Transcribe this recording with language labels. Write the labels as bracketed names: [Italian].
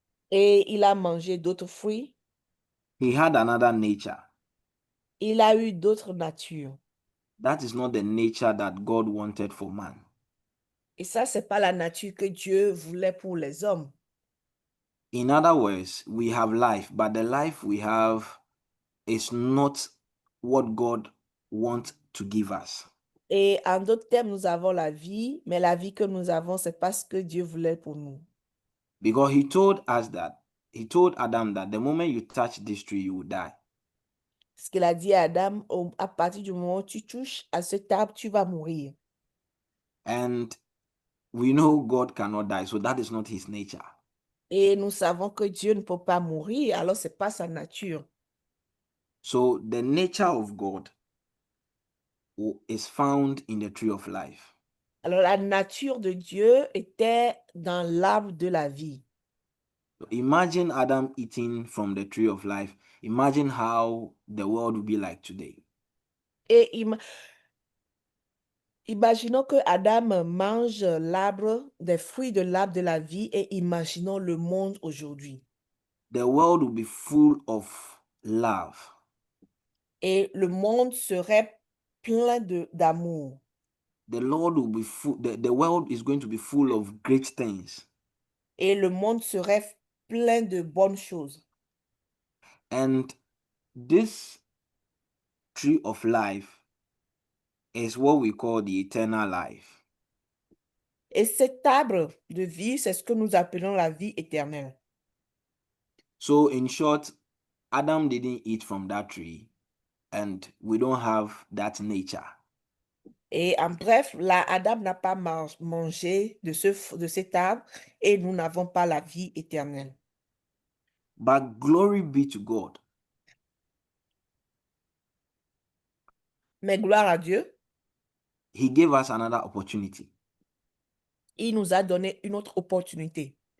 [French] et il a mangé d'autres fruits, [English] he had another nature. [French] il a eu d'autres natures. [English] That is not the nature that God wanted for man. [French] Et ça, c'est pas la nature que Dieu voulait pour les hommes. [English] In other words, we have life, but the life we have is not what God wants to give us. [French] Et en d'autres termes, nous avons la vie, mais la vie que nous avons, c'est pas ce que Dieu voulait pour nous. [English] Because he told Adam that the moment you touch this tree, you will die. [French] Ce qu'il a dit à Adam, à partir du moment où tu touches à cet arbre, tu vas mourir. [English] And we know God cannot die, so that is not his nature. [French] Et nous savons que Dieu ne peut pas mourir, alors c'est pas sa nature. [English] So the nature of God is found in the tree of life. [French] Alors la nature de Dieu était dans l'arbre de la vie. [English] So imagine Adam eating from the tree of life. Imagine how the world would be like today. [French] Et imaginons que Adam mange l'arbre, des fruits de l'arbre de la vie, et imaginons le monde aujourd'hui. [English] The world would be full of love. [French] Et le monde serait plein d'amour. [English] The Lord will be full, the world is going to be full of great things. [French] Et le monde serait plein de bonnes choses. [English] And this tree of life is what we call the eternal life. [French] Et cet arbre de vie, c'est ce que nous appelons la vie éternelle. [English] So in short, Adam didn't eat from that tree and we don't have that nature. [French] Et en bref, Adam n'a pas mangé de cet arbre et nous n'avons pas la vie éternelle. [English] But glory be to God. [French] Mais gloire à Dieu, [English] He gave us another opportunity. [French] il nous a donné une autre opportunité.